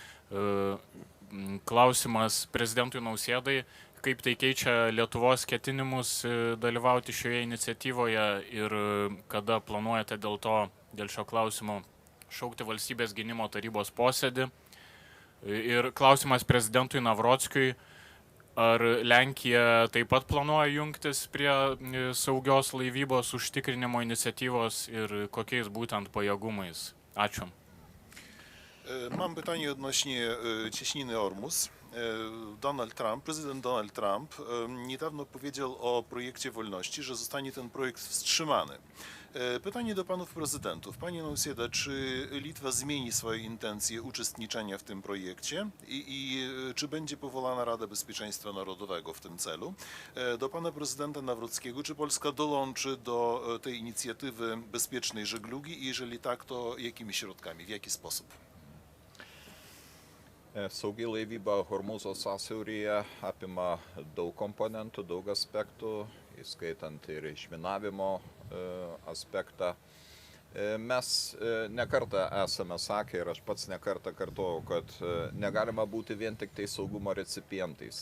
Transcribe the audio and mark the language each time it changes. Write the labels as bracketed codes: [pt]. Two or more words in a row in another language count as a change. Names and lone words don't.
[lt] Klausimas prezidentui Nausėdai, kaip tai keičia Lietuvos ketinimus dalyvauti šioje iniciatyvoje ir kada planuojate dėl šio klausimo šaukti valstybės gynimo tarybos posėdį. Ir klausimas prezidentui Navrockiui, ar Lenkija taip pat planuoja jungtis prie saugios laivybos užtikrinimo iniciatyvos ir kokiais būtent pajėgumais? Ačiū. [pl] Mam pytanie odnośnie cieśniny Ormus. Prezydent Donald Trump niedawno powiedział o projekcie wolności, że zostanie ten projekt wstrzymany. Pytanie do panów prezydentów. Panie Nausėda, czy Litwa zmieni swoje intencje uczestniczenia w tym projekcie i czy będzie powołana Rada Bezpieczeństwa Narodowego w tym celu? Do pana prezydenta Nawrockiego, czy Polska dołączy do tej inicjatywy bezpiecznej żeglugi i jeżeli tak, to jakimi środkami, w jaki sposób? [lt] Saugi laivyba Hormūzo sąsiauryje apima daug komponentų, daug aspektų, įskaitant ir išminavimo aspektą. Mes nekartą esame sakę ir aš pats nekartą kartojau, kad negalima būti vien tik tai saugumo recipientais.